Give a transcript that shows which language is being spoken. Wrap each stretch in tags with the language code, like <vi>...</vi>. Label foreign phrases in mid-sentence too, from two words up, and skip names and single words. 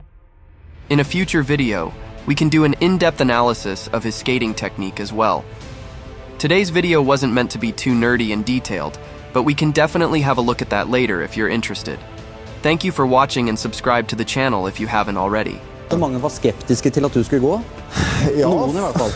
<en>In a future video, we can do an in-depth analysis of his skating technique as well. Today's video wasn't meant to be too nerdy and detailed, but we can definitely have a look at that later if you're interested. Thank you for watching and subscribe to the channel if you haven't already.</en> <no>Mange var skeptiske til at du skulle gå. Ja, Noen i hvert fall.</no>